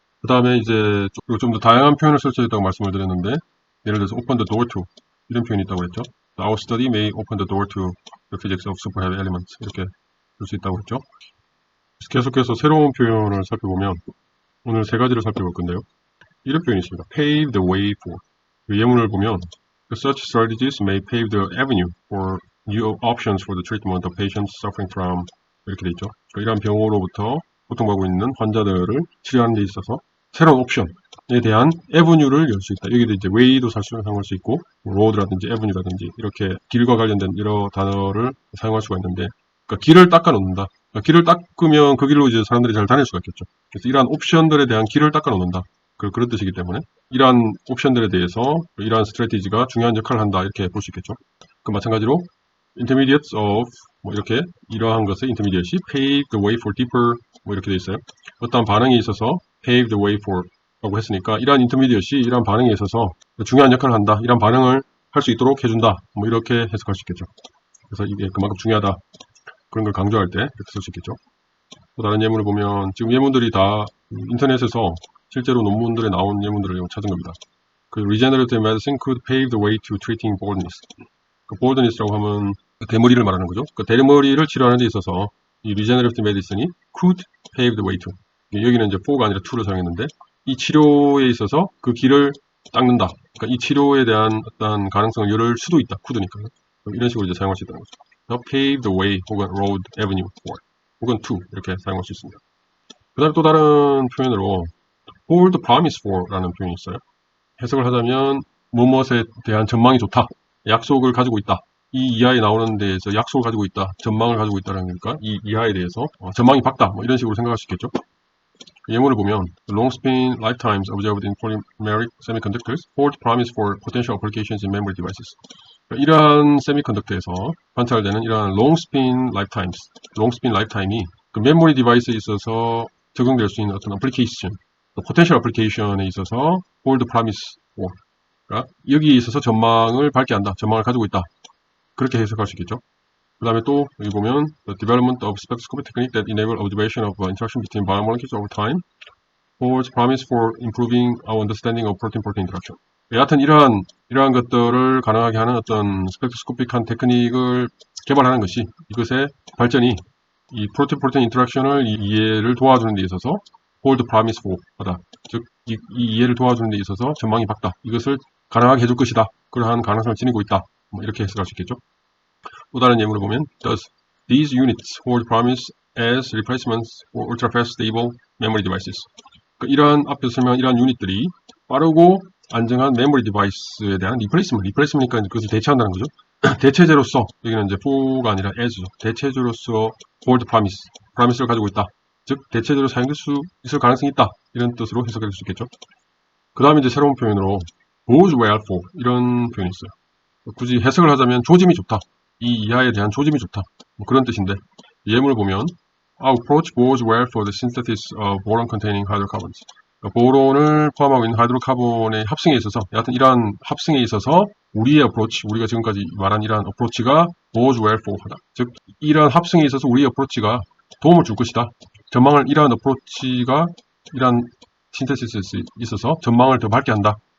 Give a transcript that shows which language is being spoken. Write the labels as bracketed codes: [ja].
[ko] 그 다음에 이제 좀 더 다양한 표현을 쓸 수 있다고 말씀을 드렸는데, 예를 들어서 [en] open the door to [ko] 이런 표현이 있다고 했죠. [en] Our study may open the door to the physics of super-heavy elements. [ko] 이렇게 쓸 수 있다고 했죠. 계속해서 새로운 표현을 살펴보면 오늘 세 가지를 살펴볼 건데요. 이런 표현이 있습니다. [en] Pave the way for. [ko] 예문을 보면 [en] Such strategies may pave the avenue for new options for the treatment of patients suffering from [ko] 이렇게 돼 있죠. 이러한 병으로부터 고통받고 있는 환자들을 치료하는 데 있어서 새로운 옵션에 대한 에브뉴를 열 수 있다. 여기도 이제 웨이도 사용할 수 있고, 로드라든지 에브뉴라든지 이렇게 길과 관련된 여러 단어를 사용할 수가 있는데, 그러니까 길을 닦아 놓는다. 그러니까 길을 닦으면 그 길로 이제 사람들이 잘 다닐 수가 있겠죠. 그래서 이러한 옵션들에 대한 길을 닦아 놓는다. 그런 뜻이기 때문에 이러한 옵션들에 대해서 이러한 스트래티지가 중요한 역할을 한다. 이렇게 볼 수 있겠죠. 그 마찬가지로 intermediates of 뭐 이렇게 이러한 것의 intermediate이 [en] pave the way for deeper [ko] 뭐 이렇게 돼 있어요. 어떠한 반응이 있어서 [en] pave the way for [ko] 라고 했으니까 이러한 intermediate이 이러한 반응에 있어서 중요한 역할을 한다. 이러한 반응을 할 수 있도록 해준다. 뭐 이렇게 해석할 수 있겠죠. 그래서 이게 그만큼 중요하다. 그런 걸 강조할 때 이렇게 쓸 수 있겠죠. 또 다른 예문을 보면 지금 예문들이 다 인터넷에서 실제로 논문들에 나온 예문들을 찾은 겁니다. [en] 그 regenerative medicine could pave the way to treating baldness. [ko] 그 baldness라고 하면 대머리를 말하는 거죠. 그 대머리를 치료하는 데 있어서 이 regenerative medicine이 [en] could pave the way to. [ko] 여기는 이제 for가 아니라 to를 사용했는데 이 치료에 있어서 그 길을 닦는다. 그러니까 이 치료에 대한 어떤 가능성을 열 수도 있다. could니까. 이런 식으로 이제 사용할 수 있다는 거죠. [en] pave the way [ko] 혹은 [en] road, avenue for 혹은 to [ko] 이렇게 사용할 수 있습니다. 그 다음에 또 다른 표현으로 hold promise for 라는 표현이 있어요. 해석을 하자면 무엇에 대한 전망이 좋다. 약속을 가지고 있다. 이 이하에 나오는 데에서 약속을 가지고 있다. 전망을 가지고 있다는 거니까 이 이하에 대해서 전망이 밝다. 뭐 이런 식으로 생각할 수 있겠죠. [en] 예문을 보면 long spin lifetimes observed in polymeric semiconductors hold promise for potential applications in memory devices. [ko] 이러한 세미컨덕터에서 관찰되는 이러한 long spin lifetime이 그 메모리 디바이스에 있어서 적용될 수 있는 어떤 어플리케이션, potential application에 있어서 [en] hold promise for [ko] 여기에 있어서 전망을 밝게 한다. 전망을 가지고 있다. 그렇게 해석할 수 있겠죠. [en] 그 다음에 또 여기 보면 the development of spectroscopy technique that enable observation of interaction between biomolecules over time holds promise for improving our understanding of protein-protein interaction. [ko] 여하튼 이러한 것들을 가능하게 하는 어떤 스펙트로스코픽한 테크닉을 개발하는 것이 이것의 발전이 이 프로테인 인터랙션을 이해를 도와주는 데 있어서 [en] hold promise for [ko] 하다. 즉, 이 이해를 도와주는 데 있어서 전망이 밝다. 이것을 가능하게 해줄 것이다. 그러한 가능성을 지니고 있다. 뭐 이렇게 해석할 수 있겠죠. [en] 또 다른 예문을 보면 Does these units hold promise as replacements for ultra-fast stable memory devices? [ko] 이러한 앞에서 설명한 이러한 유닛들이 빠르고 안정한 메모리 디바이스에 대한 리플레이스먼트니까 그것을 대체한다는 거죠. 대체제로서 여기는 이제 for가 아니라 as죠. 대체제로서 hold promise를 가지고 있다. 즉 대체제로 사용될 수 있을 가능성이 있다. 이런 뜻으로 해석할 수 있겠죠. 그 다음에 이제 새로운 표현으로 bodes well for 이런 표현이 있어요. 굳이 해석을 하자면 조짐이 좋다. 이 이하에 대한 조짐이 좋다. 뭐 그런 뜻인데 예문을 보면 [en] Our approach bodes well for the synthesis of boron-containing hydrocarbons. [ko] 보론을 포함하고 있는 하이드로카본의 합성에 있어서 여하튼 이러한 합성에 있어서 우리의 어프로치, 우리가 지금까지 말한 이러한 어프로치가 [en] bodes well for [ko] 하다. 즉 이러한 합성에 있어서 우리의 어프로치가 도움을 줄 것이다. 이러한 어프로치가 이러한 신테시스에 있어서 전망을 더 밝게 한다.